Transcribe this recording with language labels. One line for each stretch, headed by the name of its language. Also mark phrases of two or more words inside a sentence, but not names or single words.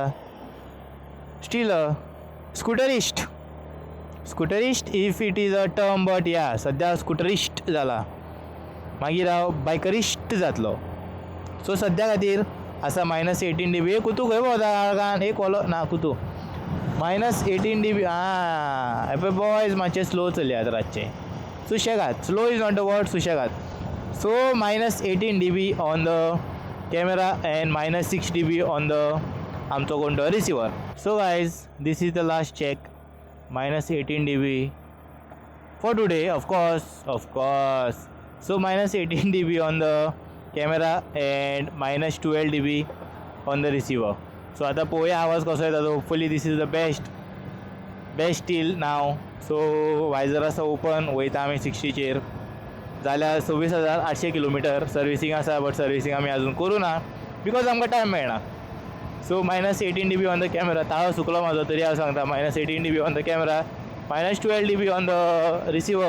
English: still scooterist if it is a term but ya
Konkani: सद्या स्कुटरिस्ट जाला. मागीर हांव बायकरिस्ट जातलो. सो सद्या खातीर आसा -18 dB. कुतू खंय भोंवता आळगान एक वलो ना कुतू -18 dB. आं पळय बॉयज मातशें स्लो चलयात रातचें. सुशेगाद.
English: slow is not the word, सुशेगाद. so -18 dB on the camera and -6 dB on the
Konkani: आमचो कोण तो
English: रिसिवर. so guys this is the last check. -18 dB for today, of course. So -18 dB on the camera and -12 dB on the receiver.
Konkani: So आता पोया आवाज कसो येता तो.
English: hopefully this is the best till now.
Konkani: सो वायझर आसा ओपन. वयता आमी 60चेर. जाल्यार 26,800 किलोमिटर सर्विसींग आसा.
English: but servicing
Konkani: आमी आजून करूं ना बिकॉज आमकां टायम मेळना.
English: so -18 dB on the camera.
Konkani: ताळो सुकलो म्हाजो तरी हांव सांगता.
English: -18 dB on the camera, -12 dB on the receiver.